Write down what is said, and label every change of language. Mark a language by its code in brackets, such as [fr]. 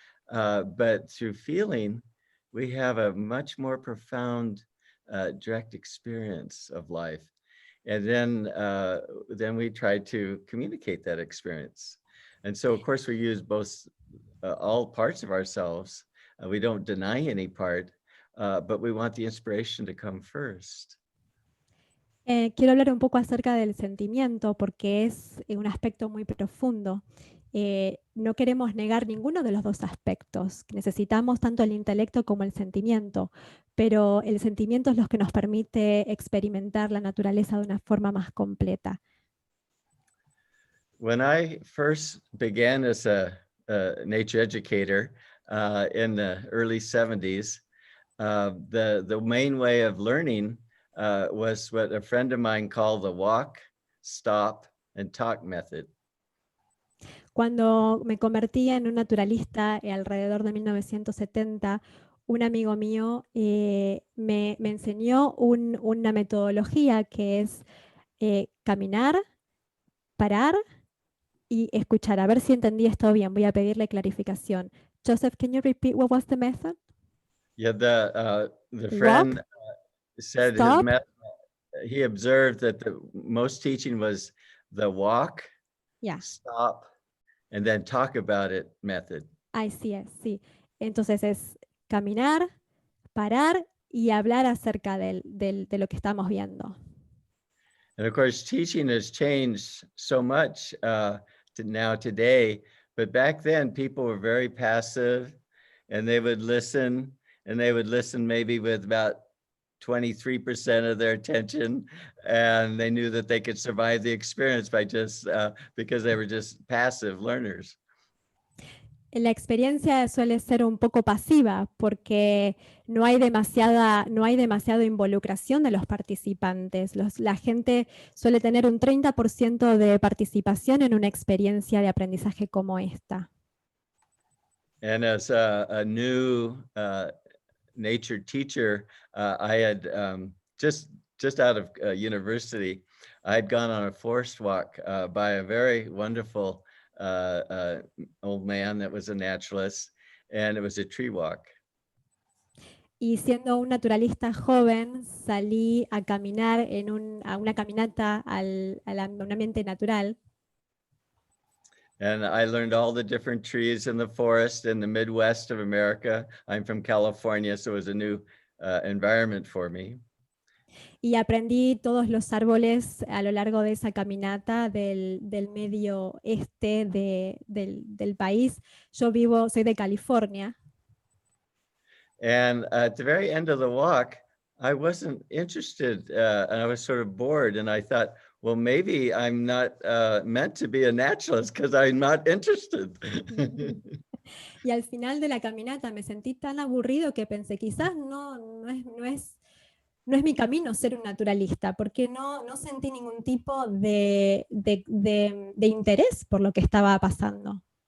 [en] But through feeling, we have a much more profound direct experience of life. And then we try to communicate that experience. And so, of course, we use both all parts of ourselves. We don't deny any part, but we want the inspiration to come first. [es] Quiero hablar un poco acerca del sentimiento porque es un aspecto muy profundo. No queremos negar ninguno de los dos aspectos. Necesitamos tanto el intelecto como el sentimiento, pero el sentimiento es lo que nos permite experimentar la naturaleza de una forma más completa. [en] When I first began as a nature educator in the early 70s, the main way of learning was what a friend of mine called the walk, stop, and talk method. [es] Cuando me convertí en un naturalista alrededor de 1970, un amigo mío me enseñó una metodología que es caminar, parar y escuchar. A ver si entendí esto bien. Voy a pedirle clarificación. [en] Joseph, can you repeat what was the method? Yeah, the friend Walk, said stop. he observed that the most teaching was the walk, Yeah. stop, and then talk about it method. [es] Así es, sí. Entonces es caminar, parar y hablar acerca de lo que estamos viendo. [en] And of course, teaching has changed so much now today, but back then people were very passive and they would listen maybe with about 23% of their attention, and they knew that they could survive the experience by just because they were just passive learners. [es] La experiencia suele ser un poco pasiva porque no hay demasiada involucración de los participantes. La gente suele tener un 30% de participación en una experiencia de aprendizaje como esta. [en] And as a new nature teacher, I had just out of university, I had gone on a forest walk by a very wonderful old man that was a naturalist, and it was a tree walk. Y siendo un naturalista joven, salí a caminar a una caminata a un ambiente natural. And I learned all the different trees in the forest in the Midwest of America. I'm from California, so it was a new environment for me. [es] Y aprendí todos los árboles a lo largo de esa caminata del medio este del país. Soy de California. [en] And at the very end of the walk, I wasn't interested, and I was sort of bored, and I thought, well, maybe I'm not meant to be a naturalist because I'm not interested. [es] Y al final de la caminata me sentí tan aburrido que pensé, quizás no es mi camino ser un naturalista, porque no sentí ningún tipo de interés por lo que estaba pasando.